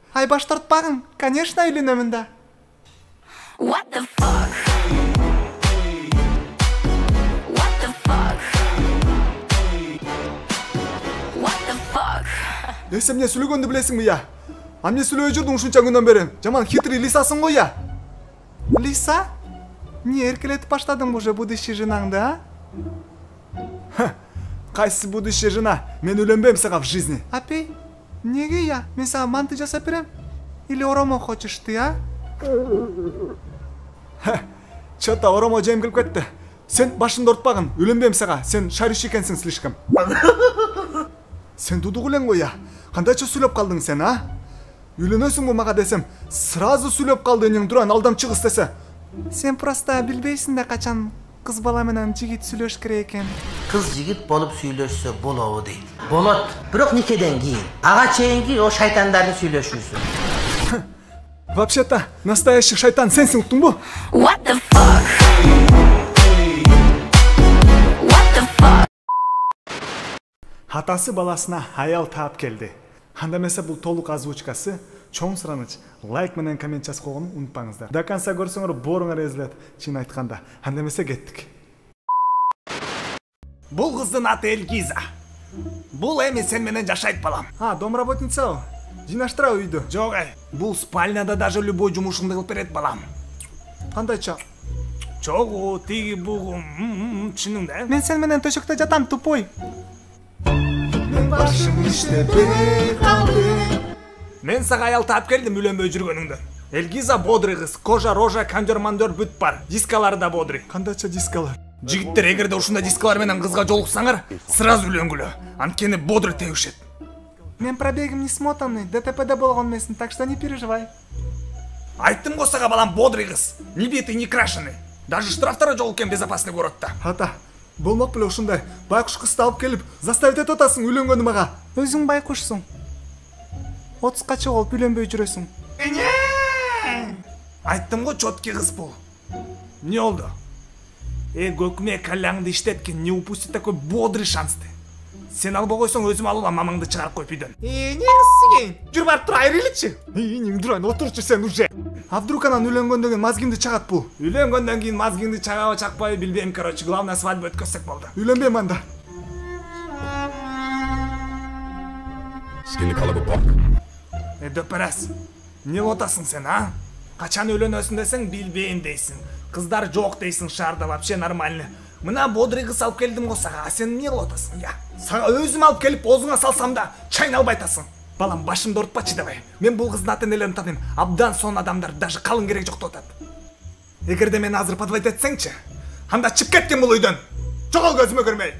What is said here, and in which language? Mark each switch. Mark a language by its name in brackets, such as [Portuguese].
[Kyrgyz] Ай баш тартпагын. Конечно үйлөнөмүн да. [English] What the fuck? What the fuck? What the fuck? [Kyrgyz] Эсем эмне сүйлөгөндү билесиңби я? А эмне сүйлөбөй жүрдүң ушунча күндөн бери? Жаман хитрый лисасың го я. Лиса? Не эркелетип баштадың [Russian] уже будущий [Kyrgyz] женаңды, а? Кайсы будущий жена? Мен үйлөнбөйм сага [Russian] в жизни. [Kyrgyz] Апей, неге я? Мен сага манты жасап берем? [Russian] Или [Kyrgyz] оромо [Russian] хочешь ты, [Kyrgyz] а? Чё-то оромо жем келип кетти. Сен башыңды ортпагын, үйлөнбөйм сага. Сен шариш экенсиң [Russian] слишком. [Kyrgyz] Сен дудук элең го я. Кандайча сүйлөп калдың сен, а? Үйлөнөсүңбү мага десем, сразу сүйлөп калды эң туран алдамчы кыз десе. Сен просто билбейсиң да качан кыз бала менен жигит сүйлөш керек экен. Кыз жигит болуп сүйлөшсө болобу дейт. Болот, бирок никеден кийин. Ага чейинки о шайтандардын сүйлөшүүсү. [Russian] Вообще-то, настоящий [Kyrgyz] шайтан сенсиң, уктуңбу? [English] What the fuck? What the fuck? [Kyrgyz] Атасы баласына аял таап келди. Анда эмесе бул толук озвучкасы. Чоң сураныч, лайк менен коммент жазып койгону унутпаңыздар. До конца көрсөңөр бооруңар эзилет, чын айтканда. Анда эмесе кеттик. Бул кыздын аты Элгиза. Бул эми сен менен жашайт балам. Домработница. Жинаштыра үйдү. Жок ай. Бул спальняда даже любой жумушуңду кылып берет балам. Кандайча? Чогу, тиги бугу, чыныңда, э? Мен сен менен төшөктө жатам, тупой. Мен башым иштебей калды. Мен сага аял таап келдим үйлөнбөй жүргөнүңдөн. Элгиза бодрый кыз, кожа, рожа, кондер-мандер бүт бар. Дискалары да бодрый. Кандайча дискалар? Жигиттер эгерде ушундай дискалар менен кызга жолуксаңар, сразу үйлөнгүлө. Анткени бодрый тебишет. Мен пробегим [Russian] не смотанный, [Kyrgyz] ДТП'де болгон эмесмин, [Russian] так что не переживай. [Kyrgyz] Айттым го сага балам, бодрый кыз. [Russian] Не битый, не крашеный. [Kyrgyz] Даже штрафтары жол экен безопасный городта. Ата, болмок беле ушундай. Байкуш кызды алып келип, заставить этип атасың үйлөнгөнү мага. Өзүң байкушсуң. 30-ка чыгып үйлөнбөй жүрөсүң. Айттым го, чоткий кыз бул. Не болду? Көкме калаңды иштеткин, [Russian] не упусти такой [Kyrgyz] бодрый шансты. Сен албай койсоң өзүм алып мамаңды чыгарып коюп үйдөн. Не кызсың? Жүр барып тур айрылычы. Эмне турайын, отурчу сен уже. [Russian] А вдруг [Kyrgyz] анан үйлөнгөндөн кийин мозгиңди чагат бул? Үйлөнгөндөн кийин мозгиңди чагабы чакпайбы билбейм, [Russian] короче, главное свадьба [Kyrgyz] өткөзсөк болду. Үйлөнбөйм анда. Дөпөрөс. Не отасың сен, а? Качан үйлөнөсүң десең билбейм дейсиң. Кыздар жок дейсиң шаарда, [Russian] вообще нормально. [Kyrgyz] Мына бодрый кыз алып келдим го сага, а сен эмне кылып атасың, я? Сага өзүм алып келип оозуңа салсам да чайналбай атасың. Балам, башымды ортпачы дабай. Мен бул кыздын ата-энелерин тааныйм. Абдан сон адамдар, даже калың керек жок деп атат. Эгерде мени азыр подвать этсеңчи, анда чыгып кеткин бул үйдөн. Жогол көзүмө көрмөй.